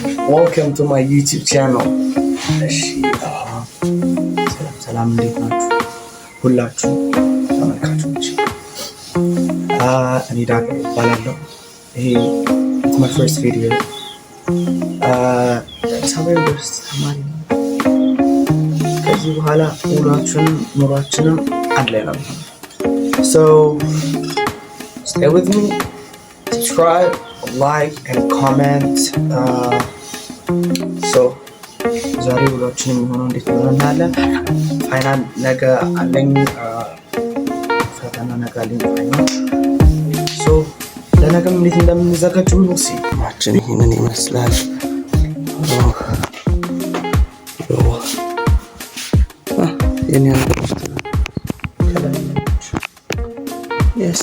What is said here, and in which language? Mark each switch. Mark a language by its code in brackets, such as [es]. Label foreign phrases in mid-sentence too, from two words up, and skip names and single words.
[en] welcome to my YouTube channel. [am] ሰላም እንዴት ናችሁ ሁላችሁ ተመልካቾች? እኔ ዳግ እባላለሁ። ይሄ [en] my first video. [am] ሰማይ ዩኒቨርሲቲ ተማሪ ነኝ። ከዚህ በኋላ ኑሯችንም አንድ ላይ ነው። [en] So stay with me, subscribe, like and comment. [am] So ዛሬ ውሏችንም የሚሆነው እንዴት ነው እናያለን። ፋይናል ነገ አለኝ፣ ፈተና ነገ አለኝ ፋይናል። So ለነገም እንዴት እንደምንዘጋጅ ነው ሲ ማችን ይሄንን ይመስላል። Yes.